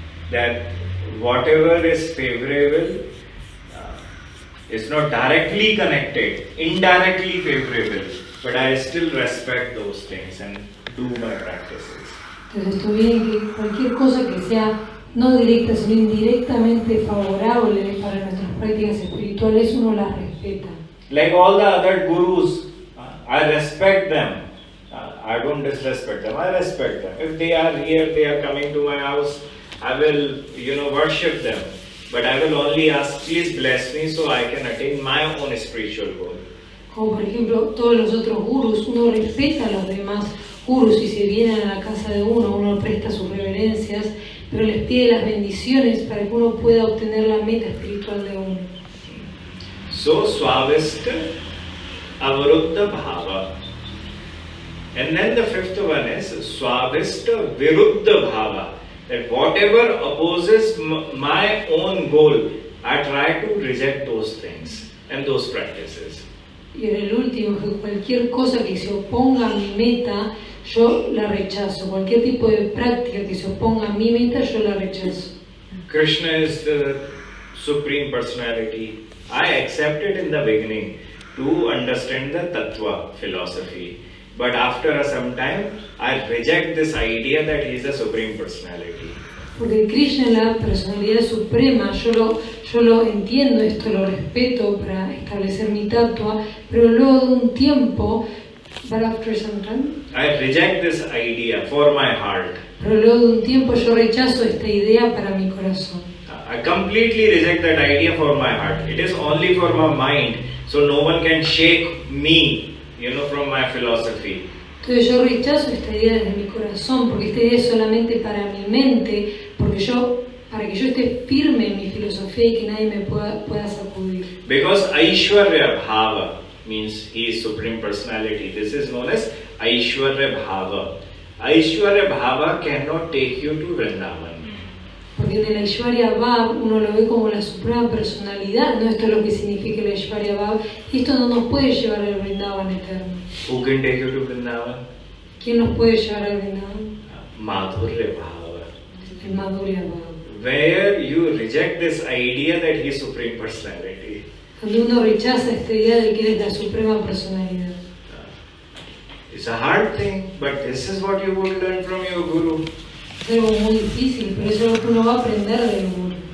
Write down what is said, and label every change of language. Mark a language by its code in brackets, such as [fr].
[en] That whatever is favorable is not directly connected, indirectly favorable, but I still respect those things and do my practices. [es] Entonces esto viene que cualquier cosa que sea no directa, sino indirectamente favorable para nuestras prácticas espirituales, uno las respeta. [en] Like all the other gurus, I respect them. I don't disrespect them. I respect them. If they are here, they are coming to my house, I will, worship them. But I will only ask, please bless me so I can attain my own spiritual goal. [es] Como por ejemplo todos los otros gurus, uno respeta a los demás gurus y si vienen a la casa de uno presta sus reverencias, pero les pide las bendiciones para que uno pueda obtener la meta espiritual de uno. [en] So, Swavista Avaruddha Bhava. And then the fifth one is swabhishta viruddha bhava. That whatever opposes my own goal, I try to reject those things and those practices. [es] Y en el último, que cualquier cosa que se oponga a mi meta, yo la rechazo. Cualquier tipo de práctica que se oponga a mi meta, yo la rechazo. [en] Krishna is the Supreme Personality. I accepted in the beginning to understand the Tattva philosophy. But after some time, I reject this idea that he is the Supreme Personality. [es] Porque Krishna es la personalidad suprema, yo lo entiendo, esto lo respeto para establecer mi tatua, pero luego de un tiempo, [en] but after some time, I reject this idea for my heart. [es] pero luego de un tiempo yo rechazo esta idea para mi corazón. [en] I completely reject that idea for my heart. It is only for my mind, so no one can shake me, from my philosophy. [es] Entonces yo rechazo esta idea desde mi corazón, porque esta idea es solamente para mi mente, para que yo esté firme en mi filosofía y que nadie me pueda sacudir. [en] Because Aishwarya Bhava means he is Supreme Personality. This is known as Aishwarya Bhava. Aishwarya Bhava cannot take you to Vrindavan. [es] Porque en el Aishwarya Bhav uno lo ve como la suprema personalidad, no esto es lo que significa el Aishwarya Bhav, y esto no nos puede llevar al Vrindavan eterno. [en] Who can take you to Vrindavan? [es] ¿Quién nos puede llevar al Vrindavan? [en] Madhurya Bhava. [es] El Madhurya Bhav. [en] Where you reject this idea that he is Supreme Personality. [es] Cuando uno rechaza esta idea de que él es la suprema personalidad. [en] It's a hard thing, but this is what you would learn from your Guru. [es] Es algo muy difícil, pero eso es lo que uno va a aprender del Guru.